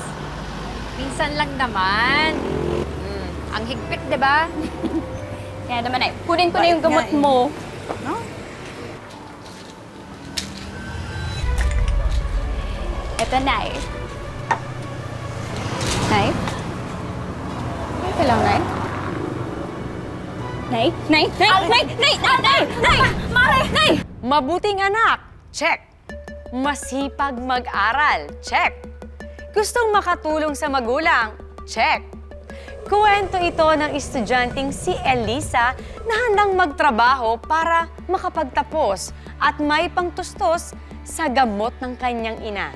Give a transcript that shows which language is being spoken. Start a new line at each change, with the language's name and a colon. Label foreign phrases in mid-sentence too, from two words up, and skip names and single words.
Filipino: Minsan lang naman. Ang higpit, di ba? Kaya naman, Nay, kunin ko na yung Bait nga gamot eh. mo. No? Eto, Nay. Nay? Ito lang, Nay. Nay? Nay? Nay? Nay? Nay? Nay? Nay? Mare! Nay! Mabuting anak, check. Masipag mag-aral, check. Gustong makatulong sa magulang, check. Kuwento ito ng estudyanteng si Elisa na handang magtrabaho para makapagtapos at may pangtustos sa gamot ng kanyang ina.